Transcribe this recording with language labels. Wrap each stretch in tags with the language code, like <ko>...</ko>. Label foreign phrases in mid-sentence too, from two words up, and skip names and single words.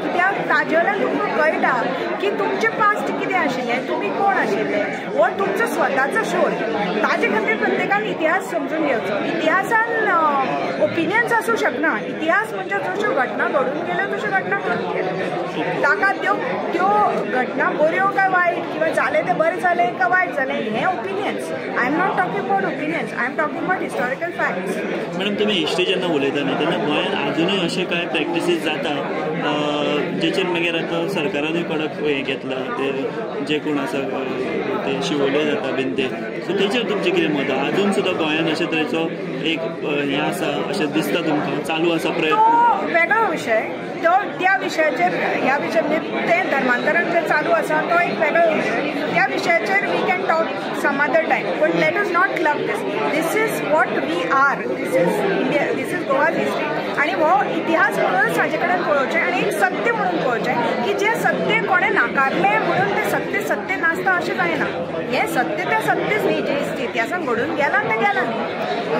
<kok>कित्याक ताजे वयल्यान तुमकां कळटा की तुमचें पास्ट कितें आशिल्लें, तुमी कोण आशिल्ले, वो तुमचो स्वताचो शोध। ताजे खातीर प्रत्येकान इतिहास समजून घेवचो। इतिहासान ओपिनियन्स आसूं शकना। इतिहास म्हणजे जश्यो घटना घडून गेल्यो तश्यो घटना घडून गेल्यो। ताका त्यो घटना बऱ्यो काय वायट, किंवा जालें तें बरें जालें काय वायट जालें हें ओपिनियन्स।</kok> <en>I am not talking about opinions, I am talking about historical facts.</en> <kok>मॅडम, तुमी हिस्ट्री जेन्ना उलयता न्ही तेन्ना गोंयान अजुनूय अशे कांय प्रॅक्टिसीस जाता जेचेर मागीर आतां सरकारानूय कडक हें घेतला, ते जे कोण आसा ते शिवोले जाता बीन ते। सो तेचेर तुमचें कितें मत आहा? अजून सुद्दां गोंयान अशे तरेचो एक हें आसा अशें दिसता तुमकां, चालू आसा प्रयत्न? तो वेगळो विशय। तो त्या विशयाचेर ह्या विशय म्हणजे तें धर्मांतरण जें चालू आसा तो एक वेगळो विशय। त्या विशयाचेर</kok> <en>we can talk some other time, but let us not club this. this is what we are, this is India, this is Goa's history.</en> <kok>आनी हो इतिहास म्हणूनच हाजे कडेन पळोवचें आनी एक सत्य म्हणून पळोवचें की जें सत्य कोणें नाकारलें म्हणून तें सत्य नासता अशें जायना। हें सत्य तें सत्यच न्ही, जें इतिहासान घडून गेलां तें गेलां न्ही।</kok>